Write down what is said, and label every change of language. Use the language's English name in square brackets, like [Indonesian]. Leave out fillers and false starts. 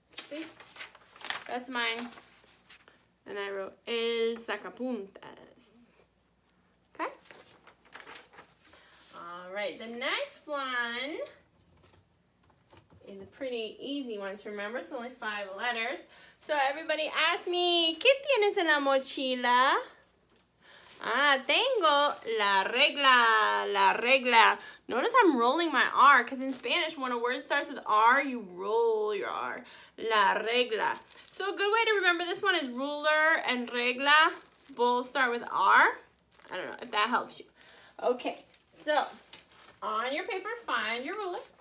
[English] See? That's mine. And I wrote el sacapuntas. Okay? Alright, the next one is a pretty easy one to remember. It's only 5 letters. So everybody ask me, ¿Qué tienes en la mochila? [Spanish] Tengo la regla, la regla. [English] Notice I'm rolling my R, because in Spanish, when a word starts with R, you roll your R. La regla. So a good way to remember this one is ruler and regla. Both start with R. I don't know if that helps you. Okay, so on your paper, find your ruler.